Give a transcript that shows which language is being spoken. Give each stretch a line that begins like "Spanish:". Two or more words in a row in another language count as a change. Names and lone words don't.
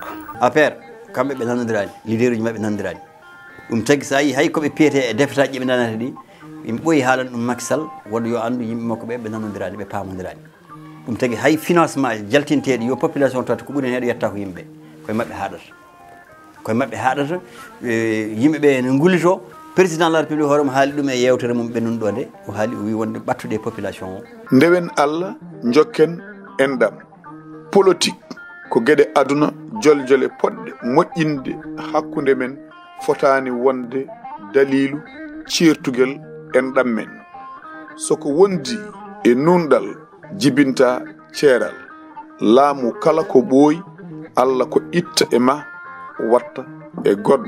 Fula: affaire kamɓe ɓe nanodirani leader uji mabɓe nanodirani ɗum tagui sa yi hay koɓe piyete e defetaji ɓe nanata ɗi yimɓe ɓooyi haalan ɗum Macky Sall woɗɗo yo andu yimɓe makko ɓe ɓe nanodirani ɓe pamodirani ɗum tagui hay financement jaltinteɗi yo population tawta ko ɓuuri hen ɗo yetta ko yimɓe koye mabɓe haɗata yimɓeɓe ne gullito
French: président de la république
Fula: hoorema haali ɗum e yewtere mum ɓennuɗo ɗo nde o haali o wi wonde ɓattude population o ndewen Allah jokken enɗam politique ko gueɗe aduna joljole poɗɗe moƴƴinde hakkude men fotani wonde dalilu ceertugel enɗam men soko wondi e nunɗal jibinta ceeral laamu kala ko ɓooyi Allah ko itta e ma watta e goɗɗo